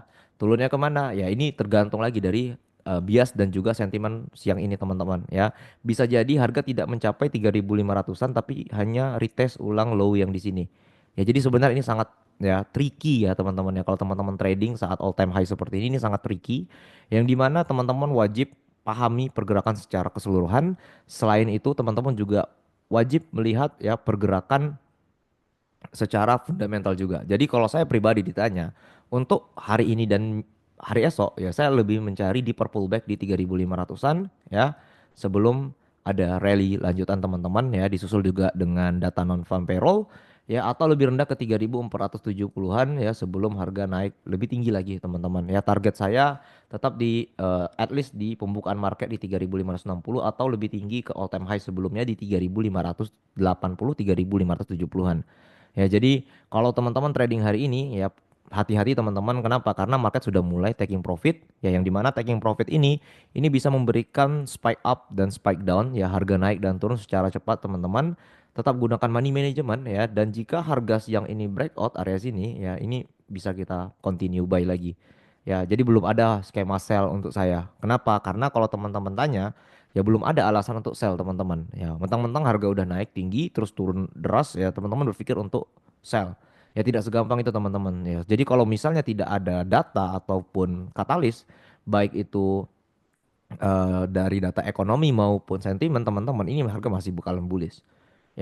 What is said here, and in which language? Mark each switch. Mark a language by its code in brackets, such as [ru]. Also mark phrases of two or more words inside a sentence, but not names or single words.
[id] Turunnya kemana? Ya ini tergantung lagi dari bias dan juga sentimen siang ini teman-teman ya. Bisa jadi harga tidak mencapai 3.500-an tapi hanya retest ulang low yang di sini. Ya jadi sebenarnya ini sangat ya tricky ya teman-teman ya. Kalau teman-teman trading saat [en] all time high [id] seperti ini sangat tricky. Yang dimana teman-teman wajib pahami pergerakan secara keseluruhan. Selain itu teman-teman juga wajib melihat ya pergerakan secara fundamental juga. Jadi kalau saya pribadi ditanya untuk hari ini dan hari esok ya, saya lebih mencari di pullback di 3.500-an ya, sebelum ada rally lanjutan teman-teman ya, disusul juga dengan data [en] non farm payroll [id] ya, atau lebih rendah ke 3.470-an ya sebelum harga naik lebih tinggi lagi teman-teman ya. Target saya tetap di [en] at least [id] di pembukaan market di 3.560 atau lebih tinggi ke [en] all time high [id] sebelumnya di 3.580, 3.570-an. Ya, jadi kalau teman-teman trading hari ini ya hati-hati teman-teman. Kenapa? Karena market sudah mulai [en] taking profit [id] ya, yang dimana [en] taking profit [id] ini bisa memberikan [en] spike up [id] dan [en] spike down [id] ya, harga naik dan turun secara cepat teman-teman. Tetap gunakan [en] money management [id] ya, dan jika harga siang ini breakout area sini ya, ini bisa kita [en] continue buy [id] lagi. Ya, jadi belum ada skema sell untuk saya. Kenapa? Karena kalau teman-teman tanya, ya belum ada alasan untuk sell teman-teman ya. Mentang-mentang harga udah naik tinggi terus turun deras ya, teman-teman berpikir untuk sell ya. Tidak segampang itu teman-teman ya. Jadi kalau misalnya tidak ada data ataupun katalis, baik itu dari data ekonomi maupun sentimen teman-teman, ini harga masih bakalan bullish ya.